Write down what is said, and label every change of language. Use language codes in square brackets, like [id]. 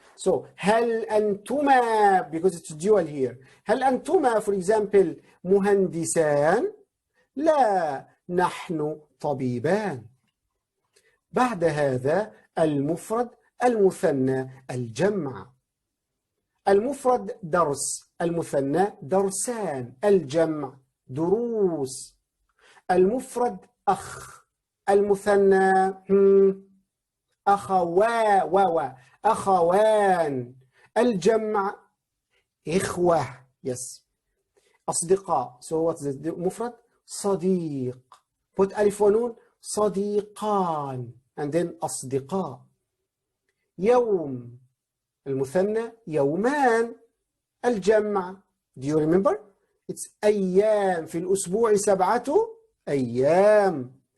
[en] So [ar] هل أنتما, [en] because it's dual here. هل أنتما for example [ar] مهندسان. لا نحن طبيبان. بعد هذا المفرد، المثنى، الجمع. المفرد درس، المثنى درسان، الجمع دروس. المفرد أخ، المثنى أخوان، الجمع إخوة. [en] yes. [ar] أصدقاء. [en] so what's the مفرد؟ صديق. [ar] put ألف ونون، صديقان [en] and then [ar] أصدقاء. يوم، المثنى يومان، الجمع [en] do you remember؟ it's [ar] أيام، في الأسبوع 7 أيام.